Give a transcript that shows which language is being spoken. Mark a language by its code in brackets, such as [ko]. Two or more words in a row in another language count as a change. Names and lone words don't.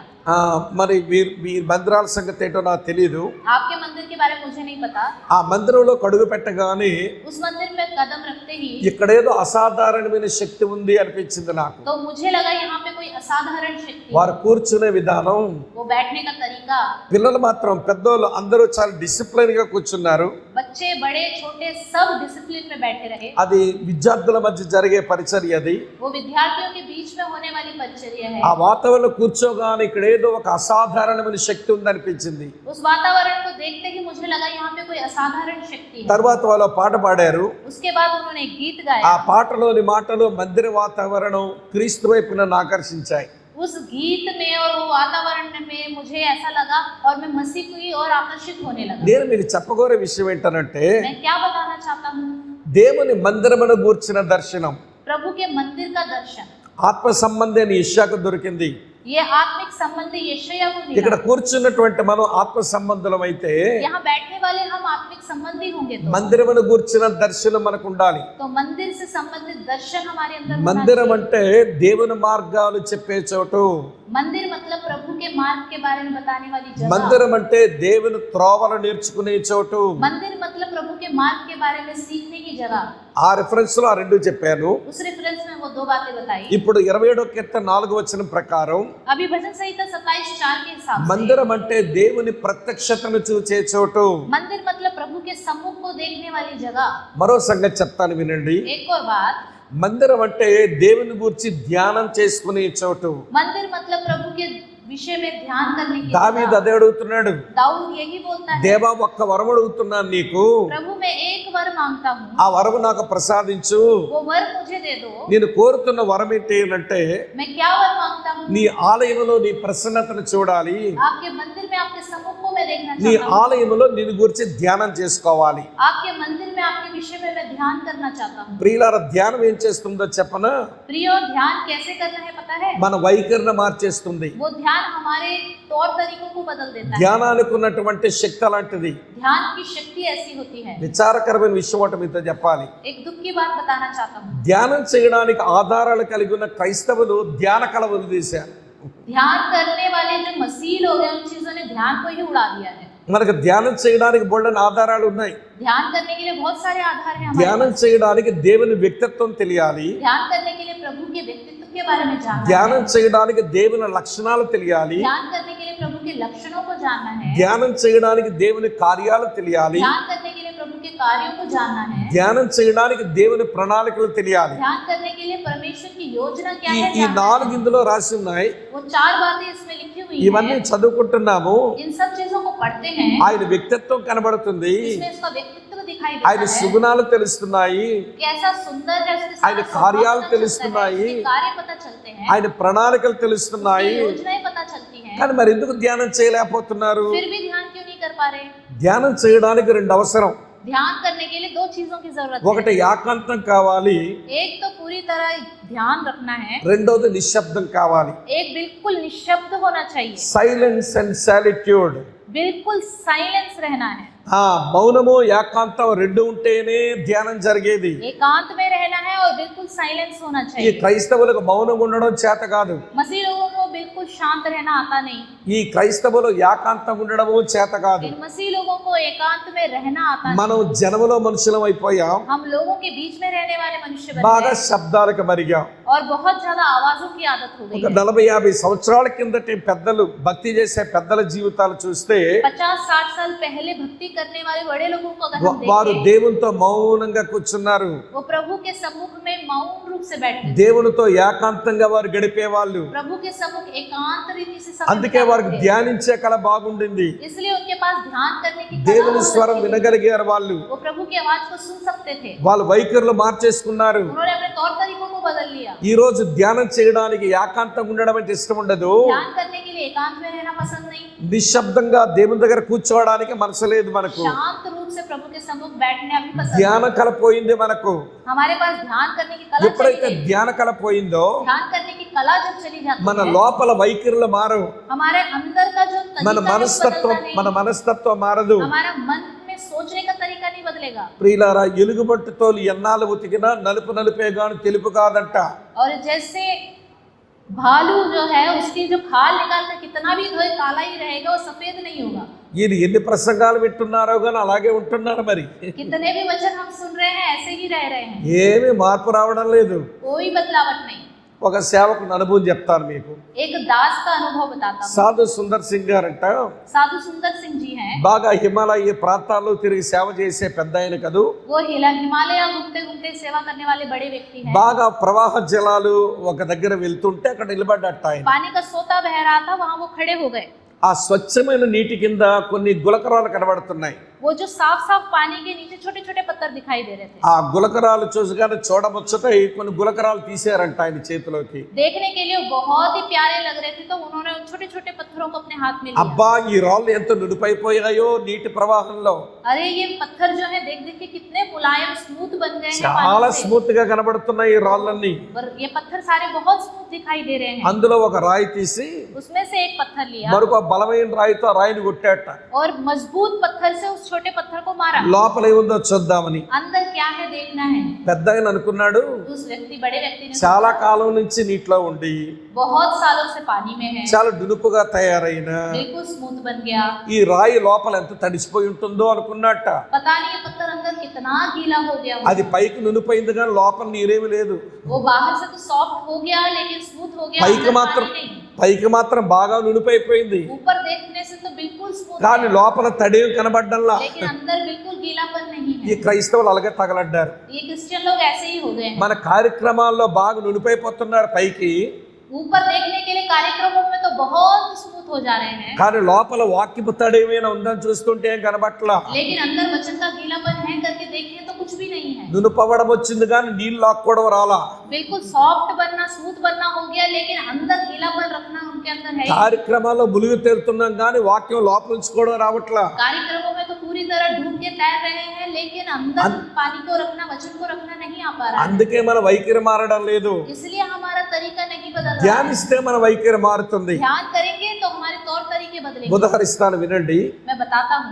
[te] మరి మీ మందిరాల సంగతి ఏంటో నాకు తెలియదు. [hi] आपके मंदिर के बारे में मुझे नहीं पता। [te] ఆ మందిరంలో కడుగు పెట్టగానే [hi] उस मंदिर में कदम रखते ही [te] ఇక్కడేదో అసాధారణమైన శక్తి ఉంది అనిపించింది నాకు. [hi] तो मुझे लगा यहाँ पे कोई असाधारण शक्ति, [te] వారు కూర్చునే విధానం, [hi] वो बैठने का तरीका, [te] పిల్లలు మాత్రం పెద్దోళ్ళు అందరూ చాలా డిసిప్లిన్ గా కూర్చున్నారు. [hi] बच्चे बड़े छोटे सब डिसिप्लिन में बैठे रहे। [te] అది విద్యార్థుల మధ్య జరిగే పరిచర్య. అది [hi] वो विद्यार्थियों के बीच में होने वाली परिचर्या है। [te] ఆ వాతావరణంలో కూర్చోగానే ఇక్కడ ఏదో ఒక అసాధారణమైన శక్తి ఉంది అనిపించింది. [hi] उस वातावरण को देखते ही मुझे लगा यहाँ पे कोई असाधारण शक्ति है। [te] తర్వాత వాళ్ళు పాట పాడారు. [hi] उसके बाद उन्होंने एक गीत [te] ఆ [hi] गाया। [te] పాటలోని మాటలు మందిర వాతావరణం క్రీస్తు వైపు నన్ను ఆకర్షించాయి. [hi] उस गीत में और वो वातावरण में मुझे ऐसा लगा और मैं मसीह की ओर आकर्षित होने लगा। [te] నేను మీకు చెప్పగోరే విషయం ఏంటనంటే, [hi] मैं क्या बताना चाहता हूँ, [te] దేవుని మందిరమును గూర్చిన దర్శనం [hi] प्रभु के मंदिर का दर्शन, [te] ఆత్మ సంబంధి అని ఇష్యాకు దొరికింది. [hi] ये आत्मिक संबंधी यशायाह को [te] ఇక్కడ [hi] मिला। [te] కూర్చున్నటువంటి మనం ఆత్మ సంబంధులం అయితే [hi] यहाँ बैठने वाले हम आत्मिक संबंधी होंगे [te] మందిరమును గూర్చిన దర్శనం మనకు ఉండాలి. [hi] तो मंदिर से संबंधित दर्शन हमारे अंदर होना [te] మందిరం [hi] चाहिए। [te] అంటే దేవుని మార్గాలు చెప్పే చోటు. [hi] मंदिर मतलब प्रभु के मार्ग के बारे में बताने वाली जगह। [te] మందిరం అంటే దేవుని త్రోవలు నేర్చుకునే చోటు. [hi] मंदिर मतलब प्रभु के मार्ग के बारे में सीखने की जगह। [te] ఆ రిఫరెన్స్ లో ఆ రెండు చెప్పాను. [hi] उस रेफरेंस में वो 2 बातें बताई। [te] ఇప్పుడు 27వ కీర్తన 4వ వచనం ప్రకారం [hi] अभी भजन संहिता 27:4 के हिसाब से [te] మందిరం అంటే దేవుని ప్రత్యక్షతను చూచే చోటు. [hi] मंदिर मतलब प्रभु के सम्मुख को देखने वाली जगह। [te] మరో సంగతి చెప్తాను వినండి. [hi] एक और बात, [te] మందిరం అంటే దేవుని గురించి ధ్యానం చేసుకునే చోటు. [hi] मंदिर मतलब प्रभु के विषय में ध्यान करने की [te] దావీదు [hi] जगह। [te] అదే అడుగుతున్నాడు. [hi] दाऊद यही बोलता है, [te] దేవా ఒక్క వరం అడుగుతున్నాను నీకు, [hi] प्रभु मैं एक वर मांगता हूँ, [te] ఆ వరము నాకు ప్రసాదించు. [hi] वो वर मुझे दे दो। [te] నేను కోరుతున్న వరం ఏంటి అంటే, [hi] मैं क्या वर मांगता हूँ, [te] నీ ఆలయంలో నీ ప్రసన్నతను చూడాలి. [hi] आपके मंदिर में आपके सम्मुख को मैं देखना [te] నీ [hi] चाहता हूँ। [te] ఆలయంలో నిన్ను గురించి ధ్యానం చేసుకోవాలి. [hi] आपके मंदिर में आपके विषय में मैं ध्यान करना चाहता हूँ। [te] ప్రియులారా, ధ్యానం ఏం చేస్తుందో చెప్పనా? [hi] प्रियो, ध्यान कैसे करना है पता है? [te] మన వైఖరిని మార్చేస్తుంది. [hi] वो ध्यान हमारे तौर तरीकों को बदल देता है। [te] ధ్యానానికి ఉన్నటువంటి శక్తి అలాంటిది. [hi] ध्यान की शक्ति ऐसी होती है। [te] విచారకరమైన విషయం ఒకటి మీతో చెప్పాలి. [hi] एक दुख की बात बताना चाहता हूँ। [te] ధ్యానం చేయడానికి ఆధారాలు కలిగి ఉన్న క్రైస్తవులు ధ్యాన కళ వదిలేశారు. [hi] ध्यान करने वाले जो मसीह लोग हैं, उन चीजों ने ध्यान को ही उड़ा दिया है। [te] మనకు ధ్యానం చేయడానికి బోల్డని ఆధారాలు ఉన్నాయి. [hi] ध्यान करने के लिए बहुत सारे आधार हैं हमारे [te] ధ్యానం [hi] पास। [te] చేయడానికి దేవుని వ్యక్తిత్వం తెలియాలి. [hi] ध्यान करने के लिए प्रभु के व्यक्तित्व के बारे में जानना [te] ధ్యానం [hi] है। [te] చేయడానికి దేవుని లక్షణాలు తెలియాలి. [hi] ध्यान करने के लिए प्रभु के लक्षणों को जानना है। [te] ధ్యానం చేయడానికి దేవుని కార్యాలు తెలియాలి. [hi] ध्यान करने के लिए प्रभु के कार्यों को जानना है। [te] ధ్యానం చేయడానికి దేవుని ప్రణాళికలు తెలియాలి. [hi] ध्यान करने के लिए परमेश्वर की योजना क्या [te] ఈ [hi] है [te] ఈ [hi] जानना [te] 4 [hi] है। [te] ఇందులో రాసి ఉన్నాయి. [hi] वो 4 बातें इसमें लिखी हुई [te] ఇవన్నీ [hi] हैं। [te] చదువుకుంటున్నాము. [hi] इन सब चीजों को पढ़ते हैं, [te] ఆయన వ్యక్తిత్వం కనబడుతుంది. [hi] इसमें उसका व्यक्तित्व दिखाई [te] ఆయన [hi] देता है। [te] సుగుణాలు తెలుస్తున్నాయి. [hi] कैसा सुंदर है, उसके [te] ఆయన [hi] सारे [te] కార్యాలు [hi] स्वभाव पता चलता है, [te] తెలుస్తున్నాయి. [hi] उसके कार्य पता चलते हैं, [te] ఆయన ప్రణాళికలు [hi] उसकी [te] తెలుస్తున్నాయి. [hi] योजनाएं पता चलती हैं। [te] కానీ మరి ఎందుకు ధ్యానం చేయలేకపోతున్నారు? [hi] फिर भी ध्यान क्यों नहीं कर पा रहे? [te] ధ్యానం చేయడానికి 2 అవసరం. [hi] ध्यान करने के लिए 2 चीजों की जरूरत [te] ఒకటి [hi] है। [te] ఏకాంతం కావాలి, [hi] एक तो पूरी तरह ध्यान रखना है, [te] రెండోది నిశ్శబ్దం కావాలి. [hi] एक बिल्कुल निशब्द होना चाहिए, [en] silence and solitude. [hi] बिल्कुल साइलेंस रहना है। [te] మౌనము ఏకాంతం 2 ఉంటేనే ధ్యానం జరిగేది. [hi] एकांत में रहना है और बिल्कुल साइलेंस होना [te] ఈ [hi] चाहिए। [te] క్రైస్తవులకు మౌనం ఉండడం చేత కాదు. [hi] मसीह लोगों को बिल्कुल शांत रहना आता नहीं। [te] ఈ క్రైస్తవులు ఏకాంతం ఉండడము చేత కాదు. [hi] इन मसीह लोगों को एकांत में रहना आता नहीं। [te] మనం జనములో మనుషులం అయిపోయాం. [hi] हम लोगों के बीच में रहने वाले मनुष्य बन [te] బాగా [hi] गए [te] శబ్దాలకు మరిగాం. [hi] और बहुत ज्यादा आवाजों की आदत हो गई [te] ఒక [hi] है। [te] 40-50 సంవత్సరాల కిందటి పెద్దలు భక్తి చేసే పెద్దల జీవితాలు చూస్తే [hi] 50-60 साल पहले भक्ति करने वाले बड़े लोगों को अगर हम [te] వారు [hi] देखें, [te] దేవునితో మౌనంగా కూర్చున్నారు, [hi] वो प्रभु के सम्मुख में मौन रूप से बैठते थे। [te] దేవునితో ఏకాంతంగా వారు గడిపేవాళ్ళు. [hi] प्रभु के सम्मुख एकांत रीति से समय [te] అందుకే వారికి [hi] बिताते थे। [te] ధ్యానించే కళ బాగుండింది. [hi] इसलिए उनके पास ध्यान करने की कला [te] దేవుని [hi] बहुत [te] స్వరం [hi] अच्छी थी। [te] వినగలిగారు వాళ్ళు. [hi] वो प्रभु की आवाज को सुन सकते थे। [te] వాళ్ళ వైఖరులు మార్చేసుకున్నారు. [hi] उन्होंने अपने तौर तरीकों को बदल लिया। [te] ఈ రోజు ధ్యానం చేయడానికి ఏకాంతంగా ఉండడం అంటే ఇష్టం ఉండదు. [hi] ध्यान करने के लिए एकांत में रहना पसंद नहीं, [te] నిశ్శబ్దంగా దేవుని దగ్గర కూర్చోవడానికి మనసు లేదు మనకు. [hi] शांत रूप से प्रभु के सम्मुख बैठने अभी पसंद [te] ధ్యాన కళ పోయింది మనకు. [hi] नहीं। हमारे पास ध्यान करने की कला चली [te] ఎప్పుడైతే [hi] गई। [te] ధ్యాన కళ పోయిందో [hi] ध्यान करने की कला जब चली जाती [te] మన [hi] है, [te] లోపల వైఖరులు మారవు, [hi] हमारे अंदर का जो [te] మన [hi] तरीका है वो [te] మనస్తత్వం [hi] बदलता नहीं। [te] మనస్తత్వం మారదు. [hi] हमारा मन में सोचने का तरीका नहीं बदलेगा। [te] ప్రియులారా, ఎలుగుబంటి తోలు ఎన్నాళ్ళు ఉతికినా నలుపు నలుపే గాని తెలుపు కాదంట. [hi] और जैसे भालू जो है उसकी जो खाल निकाल कर कितना भी धोए काला ही रहेगा, वो सफेद नहीं होगा। [te] ఈయన ఎన్ని ప్రసంగాలు వింటున్నారో కానీ అలాగే ఉంటున్నారు. మరి [hi] कितने भी वचन हम सुन रहे हैं ऐसे ही रह रहे हैं, [te] ఏమీ మార్పు రావడం లేదు. [hi] कोई बदलावट नहीं। [te] ఒక సేవకుని అనుభవం చెప్తాను మీకు. [hi] एक दास का अनुभव बताता हूँ। [te] సాధు సుందర్ సింగ్ గారంట [hi] साधु सुंदर सिंह जी हैं। [te] బాగా హిమాలయ ప్రాంతాల్లో తిరిగి సేవ చేసే పెద్ద ఆయన కదూ. [hi] वो हिमालय घूमते घूमते सेवा करने वाले बड़े व्यक्ति हैं। [te] బాగా ప్రవాహ జలాలు ఒక దగ్గర వెళ్తుంటే అక్కడ నిలబడ్డట్ట ఆయన. [hi] पानी का सोता बह रहा था, वहां वो खड़े हो गए। [te] ఆ స్వచ్ఛమైన నీటి కింద కొన్ని గులకరాలు కనబడుతున్నాయి. [hi] वो जो साफ साफ पानी के नीचे छोटे छोटे पत्थर दिखाई दे रहे थे। [te] ఆ గులకరాలు చూసగానే చూడముచ్చటై కొన్ని గులకరాలు తీసారంట ఆయన చేతిలోకి. [hi] देखने के लिए बहुत ही प्यारे लग रहे थे, तो उन्होंने उन छोटे छोटे पत्थरों को अपने हाथ में लिया। [te] అబ్బా, ఈ రాళ్ళు ఎంత నుడిపైపోయాయో నీటి ప్రవాహంలో. [hi] अरे ये पत्थर जो है देख देख के कितने मुलायम स्मूथ बन गए हैं [te] చాలా [hi] पानी से। [te] స్మూత్ గా కనబడుతున్నాయి ఈ రాళ్ళన్నీ. [hi] और ये पत्थर सारे बहुत स्मूथ दिखाई दे रहे हैं। [te] అందులో ఒక రాయి తీసి [hi] उसमें से एक पत्थर लिया [te] మరొక బలమైన రాయితో ఆ రాయిని కొట్టాట. [hi] और मजबूत पत्थर से उस छोटे पत्थर को मारा। [te] లోపల ఏముందో చూద్దామని [hi] अंदर क्या है देखना है। [te] పెద్ద ఆయన అనుకున్నాడు. [hi] उस बड़े व्यक्ति ने [te] చాలా కాలం నుంచి నీటిలో ఉండి [hi] बहुत सालों से पानी में है, [te] చాలా డునుపుగా తయారైన [hi] बिल्कुल स्मूथ बन गया। [te] ఈ రాయి లోపల ఎంత తడిసిపోయి ఉంటుందో అనుకున్నట్ట. [hi] पता नहीं ये पत्थर अंदर कितना गीला हो गया [te] అది [hi] होगा। [te] పైకి నునిపోయింది కానీ లోపల నీరేమి లేదు. [hi] वो बाहर से तो सॉफ्ट हो गया लेकिन स्मूथ हो गया, [te] పైకి [hi] अंदर [te] మాత్రం [hi] पानी नहीं। [te] పైకి మాత్రం బాగా నునిపోయిపోయింది [hi] ऊपर देखने से तो बिल्कुल स्मूथ [te] కానీ [hi] है, [te] లోపల తడేం కనబడ్డంలా. [hi] लेकिन अंदर बिल्कुल गीलापन नहीं [te] ఈ [hi] है। [te] క్రైస్తవులు అలాగే తగలడ్డారు. [hi] ये क्रिश्चियन लोग ऐसे ही हो गए हैं। [te] మన కార్యక్రమాల్లో బాగా నునిపోయిపోతున్నారు పైకి, [hi] ऊपर देखने के लिए कार्यक्रमों में तो बहुत स्मूथ हो जा रहे हैं, [te] కానీ లోపల వాక్యపు తడేమైనా ఉందని చూస్తుంటే ఏం కనబట్లా. [hi] लेकिन अंदर वचन का गीलापन है करके देखें तो कुछ भी नहीं है। [te] నునుపవడం వచ్చింది కానీ నీళ్ళు లాక్కోవడం రాలా. [hi] बिल्कुल सॉफ्ट बनना स्मूथ बनना हो गया, लेकिन अंदर गीलापन रखना उनके अंदर है ही। [te] కార్యక్రమాల్లో ములుగు తేరుతున్నాం కానీ వాక్యం లోపల ఉంచుకోవడం రావట్లా. [hi] कार्यक्रमों में तो पूरी तरह डूब के तैर रहे हैं, लेकिन अंदर पानी को रखना, वचन को रखना नहीं आ पा रहा है। [te] అందుకే మన వైఖరి మారడం లేదు. [hi] इसलिए हमारा तरीका नहीं बदल रहा है। [te] ధ్యానిస్తే మన వైఖరి మారుతుంది. [hi] ध्यान करेंगे तो हमारे तौर तरीके बदलेंगे। [te] ఉదాహరిస్తాను వినండి. [hi] मैं बताता हूँ।